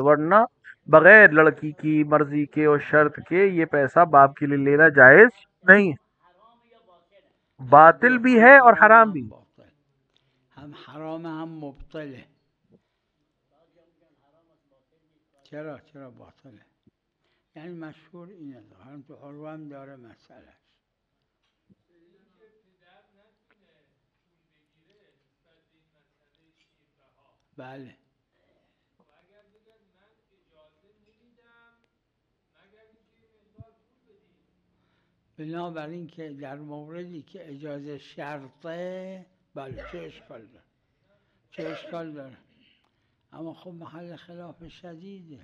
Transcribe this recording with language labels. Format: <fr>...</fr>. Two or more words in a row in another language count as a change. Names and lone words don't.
<ur>ورنہ بغیر لڑکی کی مرضی کے اور شرط کے یہ پیسہ باپ کے لیے لینا جائز نہیں، باطل بھی ہے اور حرام بھی.</ur> <fa>ہم حرام ہم مبطل ہے. چرا باطل ہے؟ یعنی مشهور اینه هم تو عروام داره مسئله. بله. بنابراین که در موردی که اجازه شرطه بله چه اشکال داره، اما خب محل خلاف شدیده.</fa>